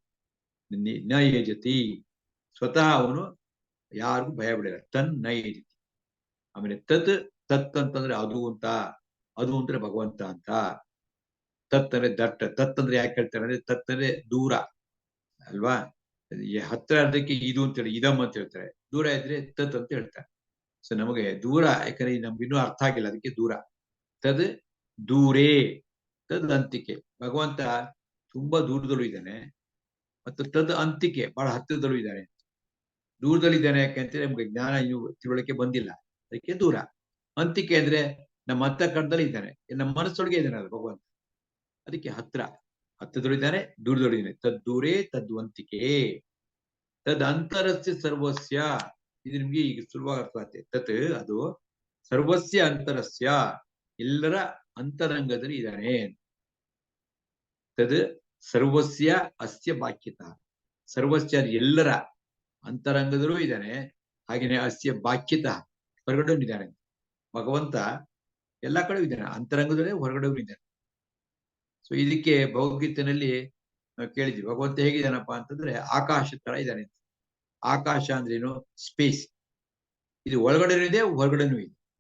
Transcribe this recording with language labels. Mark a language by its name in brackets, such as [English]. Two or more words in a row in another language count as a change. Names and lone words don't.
[Sanskrit] ನ ಏಜತಿ [Kannada] ಸ್ವತಃ ಅವನು ಯಾರಿಗೂ ಭಯ ಬಿಡಲ್ಲ [Sanskrit] ತನ್ ನ ಏಜತಿ [Kannada] ಆಮೇಲೆ ತತ್ ಅಂತಂದ್ರೆ ಅದು ಅಂದ್ರೆ ಭಗವಂತ ಅಂತ ತತ್ ಅಂದ್ರೆ ದಟ್ಟ ತತ್ ಅಂದ್ರೆ ಯಾಕೆ ಹೇಳ್ತಾರೆ ಅಂದ್ರೆ ತತ್ ಅಂದ್ರೆ ದೂರ ಅಲ್ವಾ ಹತ್ರ ಅದಕ್ಕೆ ಇದು ಅಂತ ಹೇಳಿ ಇದಮ್ ಅಂತ ಹೇಳ್ತಾರೆ ದೂರ ಇದ್ರೆ ತತ್ ಅಂತ ಹೇಳ್ತಾರೆ ಸೊ ನಮಗೆ ದೂರ ಯಾಕಂದ್ರೆ ನಮ್ಗೆ ಇನ್ನೂ ಅರ್ಥ ಆಗಿಲ್ಲ ಅದಕ್ಕೆ ದೂರ [Sanskrit] ತದ್ ದೂರೇ ತದ್ ಅಂತಿಕೆ [Kannada] ಭಗವಂತ ತುಂಬಾ ದೂರದಲ್ಲೂ ಇದ್ದಾನೆ ಮತ್ತು [Sanskrit] ತದ್ ಅಂತಿಕೆ [Kannada] ಬಹಳ ಹತ್ತಿರದಲ್ಲೂ ಇದ್ದಾನೆ ದೂರದಲ್ಲಿದ್ದಾನೆ ಯಾಕೆಂದ್ರೆ ನಮ್ಗೆ ಜ್ಞಾನ ಇನ್ನು ತಿಳುವಳಿಕೆ ಬಂದಿಲ್ಲ ಅದಕ್ಕೆ ದೂರ ಅಂತಿಕೆ ಅಂದ್ರೆ ನಮ್ಮ ಅಂತಃಕರಣದಲ್ಲಿ ಇದ್ದಾನೆ ನಮ್ಮ ಮನಸ್ಸೊಳಗೆ ಇದ್ದಾನೆ ಅದು ಭಗವಂತ ಅದಕ್ಕೆ ಹತ್ತಿರದಲ್ಲಿದ್ದಾನೆ ದೂರದಲ್ಲಿದ್ದಾನೆ [Sanskrit] ತದ್ ದೂರೇ ತದ್ವಂತಿಕೆ ತದ್ ಅಂತರಸ್ಯ ಸರ್ವಸ್ಯ [Kannada] ಇದು ನಿಮ್ಗೆ ಈಗ ಸುಲಭವಾಗಿ ಅರ್ಥ ಆಗುತ್ತೆ ತತ್ ಅದು [Sanskrit] ಸರ್ವಸ್ಯ ಅಂತರಸ್ಯ [Kannada] ಎಲ್ಲರ ಅಂತರಂಗದಲ್ಲಿ ಇದ್ದಾನೆ [Sanskrit] ತದ್ ಸರ್ವಸ್ಯ ಅಸ್ಯ ಬಾಕ್ಯತ ಸರ್ವಸ್ಯ [Kannada] ಎಲ್ಲರ ಅಂತರಂಗದಲ್ಲೂ ಇದ್ದಾನೆ ಹಾಗೇನೆ [Sanskrit] ಅಸ್ಯ ಬಾಕ್ಯತ [Kannada] ಹೊರಗಡೆ ಇದ್ದಾನೆ ಭಗವಂತ ಎಲ್ಲಾ ಕಡೆ ಇದ್ದಾನೆ ಅಂತರಂಗದಲ್ಲೇ ಹೊರಗಡೆ ಇದ್ದಾನೆ ಸೊ ಇದಕ್ಕೆ ಭಗವದ್ಗೀತೆಯಲ್ಲಿ ಕೇಳಿದ್ವಿ ಭಗವಂತ ಹೇಗಿದ್ದಾನಪ್ಪ ಅಂತಂದ್ರೆ ಆಕಾಶ ತರ ಇದ್ದಾನೆ ಆಕಾಶ ಅಂದ್ರೇನು ಸ್ಪೇಸ್ ಇದು ಒಳಗಡೆನೂ ಇದೆ ಹೊರಗಡೆನೂ ಇದೆ